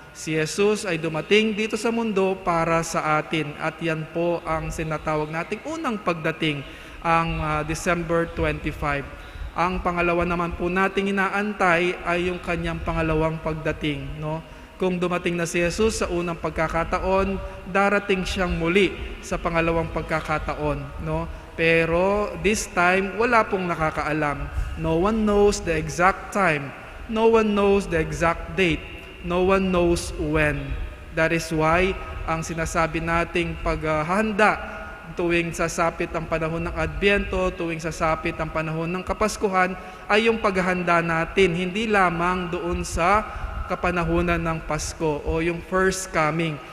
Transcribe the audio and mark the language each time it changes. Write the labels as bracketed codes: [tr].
[tl] Si Jesus ay dumating dito sa mundo para sa atin at yan po ang sinatawag nating unang pagdating, ang December 25. Ang pangalawa naman po nating inaantay ay yung kanyang pangalawang pagdating. No? Kung dumating na si Jesus sa unang pagkakataon, darating siyang muli sa pangalawang pagkakataon. No? Pero this time, wala pong nakakaalam. [en] No one knows the exact time. No one knows the exact date. No one knows when. That is why [tl] ang sinasabi nating paghahanda tuwing sasapit ang panahon ng Adbyento, tuwing sasapit ang panahon ng Kapaskuhan, ay yung paghahanda natin, hindi lamang doon sa kapanahunan ng Pasko o yung first coming.